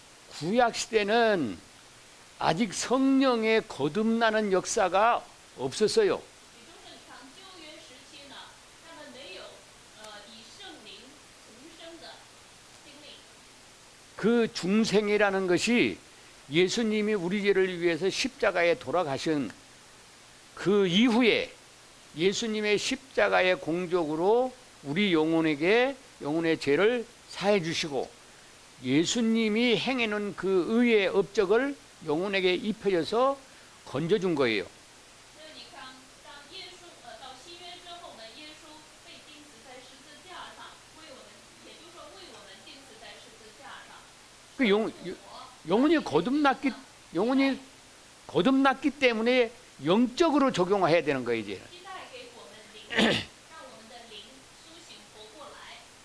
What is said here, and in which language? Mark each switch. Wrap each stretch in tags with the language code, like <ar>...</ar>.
<ko>구약 시대는 아직 성령의 거듭나는 역사가 없었어요.</ko> <zh>也就是你看旧约时期呢，他们没有以圣灵重生的经历。</zh> <ko>그 중생이라는 것이 예수님이 우리 죄를 위해서 십자가에 돌아가신 그 이후에 예수님의 십자가의 공적으로 우리 영혼의 죄를 사해 주시고 예수님이 행해놓은 그 의의 업적을 영혼에게 입혀져서 건져준 거예요.</ko> <zh>那你看，当耶稣到新约之后呢，耶稣被钉死在十字架上，为我们，也就是说为我们钉死在十字架上。</zh> <ko>그 영혼이 거듭났기 때문에 영적으로 적용해야 되는 거예요 이제.</ko> <zh>期待给我们灵，让我们的灵苏醒活过来。</zh>